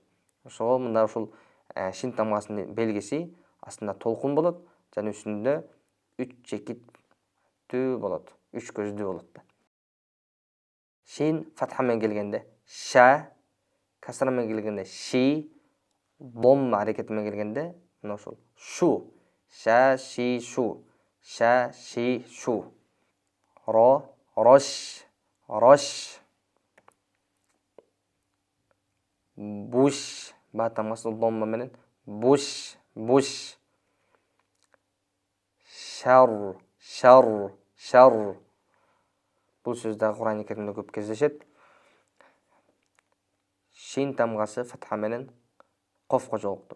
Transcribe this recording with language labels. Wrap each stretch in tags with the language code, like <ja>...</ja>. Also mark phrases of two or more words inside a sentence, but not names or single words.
<ky>Ошого мында ушул шин тамгасынын белгиси астында толкун болот жана үстүндө 3 чекиттүү болот. 3 көздүү болот. Шин фатха менен келгенде ша, касра менен келгенде ши, домма аракети менен келгенде мына ушул шу. Ша, ши, шу. Ша, ши, шу. Ро, рош, рош. Буш, ба тамгасы домма менен буш, буш. Шар, шар, шар. Бул сөз дагы Кур'ан Керимде көп кездешет. Шин тамгасы фатха менен кофко жолукту.</ky>